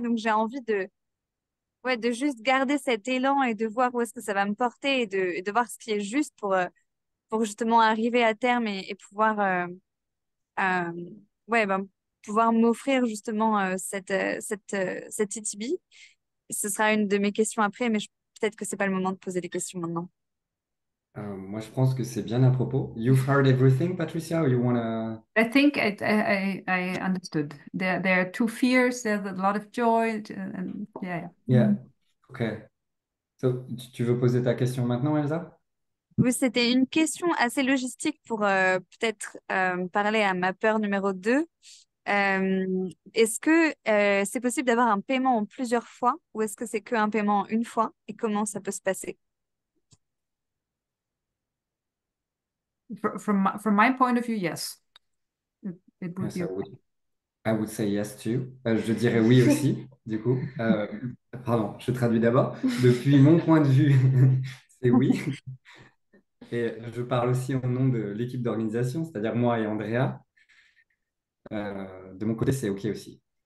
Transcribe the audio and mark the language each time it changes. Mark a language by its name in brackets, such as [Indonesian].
[French] Donc, j'ai envie ouais, de juste garder cet élan et de voir où est-ce que ça va me porter et de voir ce qui est juste pour justement arriver à terme et pouvoir, euh, ouais, ben, pouvoir m'offrir justement cette ETB. Ce sera une de mes questions après, mais peut-être que c'est pas le moment de poser des questions maintenant. Moi, je pense que c'est bien à propos. [English] You've heard everything, Patricia, or you wanna... I think I understood. There are two fears. There's a lot of joy, and yeah, yeah. Yeah, ok. So, [French] tu veux poser ta question maintenant, Elsa? Oui, c'était une question assez logistique pour peut-être parler à ma peur numéro 2. Est-ce que c'est possible d'avoir un paiement en plusieurs fois ou est-ce que c'est qu'un paiement en une fois et comment ça peut se passer? [English] From my point of view, yes, it would Yes, be. I would say yes too. [French] Je dirais oui aussi, du coup. Pardon, je traduis d'abord. Depuis mon point de vue, c'est oui. Et je parle aussi au nom de l'équipe d'organisation, c'est-à-dire moi et Andrea. De mon côté, c'est OK aussi.